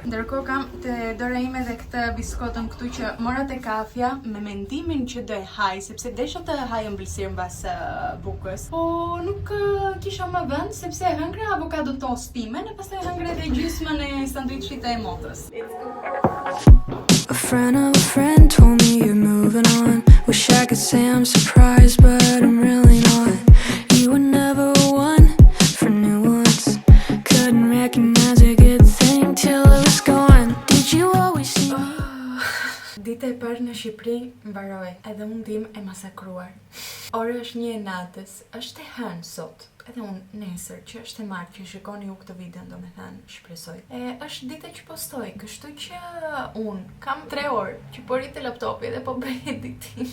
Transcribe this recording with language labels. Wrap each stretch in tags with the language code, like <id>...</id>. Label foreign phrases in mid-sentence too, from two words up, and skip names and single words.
<sq>Ndërkohë kam të dora ime edhe këtë biskotën këtu që mora te kafja me mendimin që do e haj, sepse desha të haj ëmbëlsirë mbas bukës. Po nuk kisha më vend sepse hëngra</sq> <en>avokado toast</en> <sq>time, e pastaj hëngra edhe gjysmën e sanduiçit të motrës.</sq> <en>A friend of a friend told me you're moving on. Wish I could say I'm surprised, but I'm really not. You were never one for new ones. Couldn't recognize a good thing till it was gone. Did you always see me?</en> <sq>parë në Shqipëri mbaroi, edhe unë tim e masakruar. Ora është 1 e natës, është e hënë sot. Edhe unë nesër që është e martë që shikoni ju këtë video, do me thënë, shpresoj. Është dita që postoj, kështu që unë kam 3 orë që po rritë laptopi dhe po bëj editin.</sq>